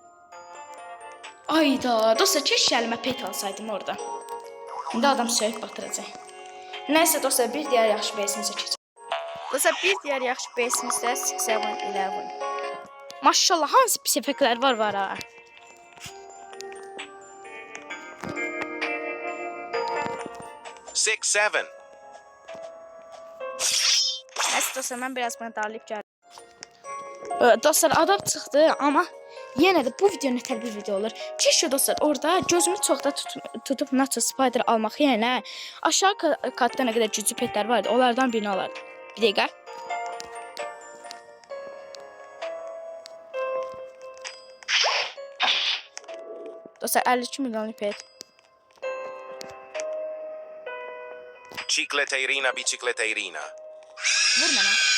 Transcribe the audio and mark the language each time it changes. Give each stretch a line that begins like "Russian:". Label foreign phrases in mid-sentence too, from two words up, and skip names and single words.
Azerbaijani: Ayda dostlar keşke əlimə pet alsaydım orada. İndi adam söyüb batıracaq. Nəysə dostlar bir diğer yaxşı base'imizə keçək. Dostlar bir diğer yaxşı base'imizdə 6-7-11. Maşallah hansı pis effektlər var ha.
English: Six, seven.
Turkish: Neyse dostlar ben biraz bana darlayıp geldim.
Azerbaijani: Dostlar adam çıxdı ama yine de bu video nətər bir video olur. Keşke dostlar orada gözümü çox da tutup Nacho Spider almaq yerine aşağı katta nə qədər güclü petler vardı onlardan birini alardı. Bir dəqiqə. Dostlar 52 milyonluq pet. Cicleteirina, bicicleteirina.
Turkish: Vur bana.